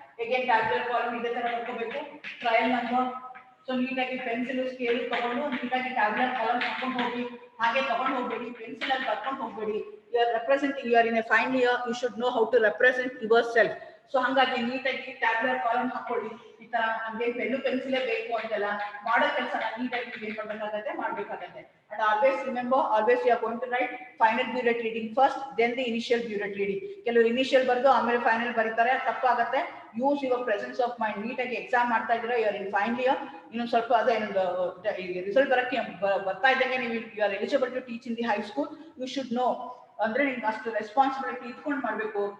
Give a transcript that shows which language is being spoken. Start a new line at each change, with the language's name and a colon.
Kannada: Again tabular column ಇದೇ ತರ ಬರ್ಕೋಬೇಕು. Trial number. So ನೀಟಾಗಿ ಪೆನ್ಸಿಲ್ ಸ್ಕೇಲ್ ತಗೊಂಡು ನೀಟಾಗಿ ಟ್ಯಾಬ್ಲೆಟ್ ಕಾಲಮ್ ಹಾಕೊಂಡು ಹೋಗಿ. ಹಾಗೆ ತಗೊಂಡು ಹೋಗ್ಬೇಡಿ, ಪೆನ್ಸಿಲ್ ಅಲ್ಲಿ ಬರ್ಕೊಂಡು ಹೋಗ್ಬೇಡಿ.
English: You are representing, you are in a final year, you should know how to represent yourself.
Kannada: So ಹಾಗಾಗಿ ನೀಟಾಗಿ ಟ್ಯಾಬ್ಲೆಟ್ ಕಾಲಮ್ ಹಾಕೊಳ್ಳಿ. ಈ ತರ ನಮ್ಗೆ ಪೆನ್ನು ಪೆನ್ಸಿಲೇ ಬೇಕು ಅಂತೆಲ್ಲ ಮಾಡೋ ಕೆಲಸ ನೀಟಾಗಿ ಏನ್ ಮಾಡ್ಬೇಕಾಗತ್ತೆ, ಮಾಡ್ಬೇಕಾಗತ್ತೆ.
English: And always remember, always you are going to write final buret reading first, then the initial buret reading.
Kannada: ಕೆಲವರು ಇನಿಷಿಯಲ್ ಬರ್ದು ಆಮೇಲೆ ಫೈನಲ್ ಬರೀತಾರೆ, ತಪ್ಪಾಗತ್ತೆ.
English: Use your presence of mind.
Kannada: ನೀಟಾಗಿ ಎಕ್ಸಾಮ್ ಮಾಡ್ತಾ ಇದ್ರೆ
English: You are in final year.
Kannada: ಇನ್ನೊಂದು ಸ್ವಲ್ಪ ಅದೇ ರಿಸಲ್ಟ್ ಬರಕ್ಕೆ ಬರ್ತಾ ಇದ್ದಂಗೆ ನೀವು
English: You are eligible to teach in the high school. You should know
Kannada: ಅಂದ್ರೆ ನಿಮ್ಗೆ ಅಷ್ಟು ರೆಸ್ಪಾನ್ಸಿಬಿಲಿಟಿ ಇಟ್ಕೊಂಡು ಮಾಡಬೇಕು.